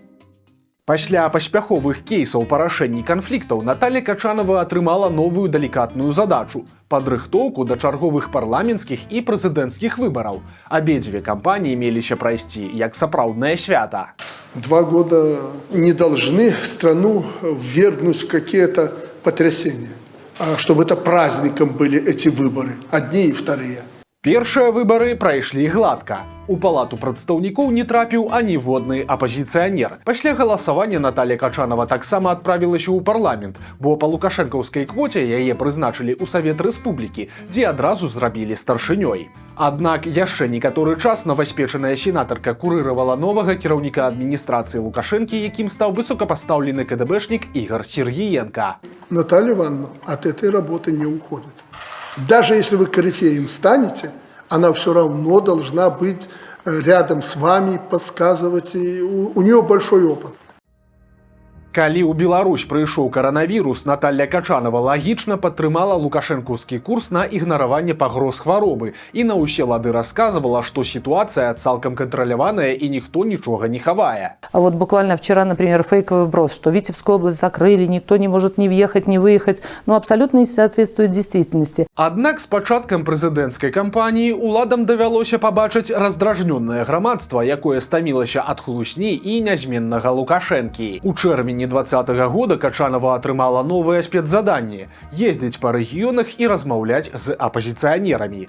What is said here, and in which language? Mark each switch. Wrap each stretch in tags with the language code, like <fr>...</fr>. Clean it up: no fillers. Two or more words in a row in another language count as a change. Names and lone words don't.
<be>Пасля паспяховых кейсаў па рашэнні канфліктаў Наталья Качанова атрымала новую далікатную задачу – падрыхтоўку да чарговых парламенцкіх і прэзідэнцкіх выбараў. Абедзве кампаніі меліся прайсці як сапраўднае свята.</be> <ru>2 года не должны страну ввергнуть в какие-то потрясения. Чтобы это праздником были эти выборы, одни и вторые.</ru> <be>Першыя выбары прайшлі гладка. У палату прадстаўнікоў не трапіў аніводны апазіцыянер. Пасля галасавання Наталья Качанова таксама адправілася ў парламент, бо па лукашэнкаўскай квоце яе прызначылі ў Савет Рэспублікі, дзе адразу зрабілі старшынёй. Аднак яшчэ некаторы час новаспечаная сенатарка курыравала новага кіраўніка адміністрацыі Лукашэнкі, якім стаў высокапастаўлены КДБшнік Игорь Сергіенка.</be> <ru>Наталья Ивановна от этой работы не уходит. Даже если вы корифеем станете, она все равно должна быть рядом с вами, подсказывать. И у нее большой опыт.</ru> <be>Калі ў Беларусь прыйшоў каранавірус, Наталья Качанова лагічна падтрымала лукашэнкаўскі курс на ігнараванне пагроз хваробы і на ўсе лады расказвала, што ситуация цалкам контроляваная</be> <ru>и никто ничего</ru> <be>не хавае.</be> <ru>А вот буквально вчера, например, фейковый вброс, что Витебскую область закрыли, никто не может ни въехать, ни выехать, ну абсолютно не соответствует действительности.</ru> <be>Аднак з пачаткам прэзідэнцкай кампаніі уладам давялося пабачыць раздражнёнае грамадства, якое стамілася ад хлусні і нязменнага Лукашэнкі. У чэрвені 2020 года Качанова атрымала новае спецзаданне – ездзіць па рэгіёнах і размаўляць з апазіцыянерамі.</be>